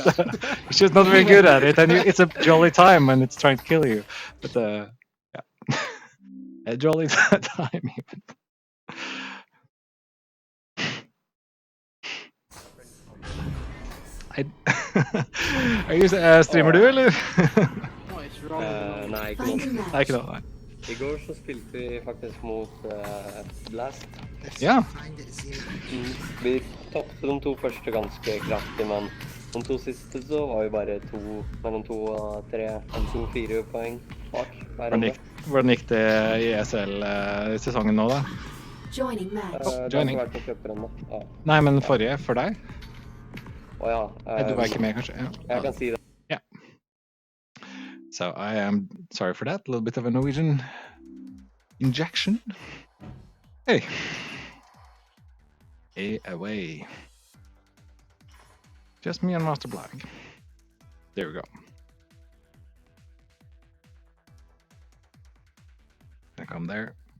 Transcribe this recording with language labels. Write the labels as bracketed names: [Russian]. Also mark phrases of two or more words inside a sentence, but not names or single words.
[English] but it's just not very good at it, and it's a jolly time when it's trying to kill you. But yeah, a jolly time even. Are you [Norwegian] streamer du, eller? [English] What is wrong with [Norwegian] Nei, ikke [English] Find [Norwegian] nå. [English] your [Norwegian] Nei, ikke noe. Nei. I går så spilte vi faktisk mot Blast. [English] Let's [Norwegian] Ja. [English] find it, see. [Norwegian] Vi tapte de 2 første ganske kraftig, men de 2 siste så var vi bare mellom 2 og 3, 4 poeng bak hver runde. Hvordan gikk det i ESL-sesongen nå, da? [English] Joining match. [Norwegian] Det har [English] joining. [Norwegian] ikke vært noen cuper ennå. Ja. Nei, men forrige, for deg? Å ja. Du var ikke med, kanskje? Ja. Jeg kan si det. [English] So I am sorry for that. A little bit of a Norwegian injection. Hey. Hey, away. Just me and Master Black. There we go. I come there.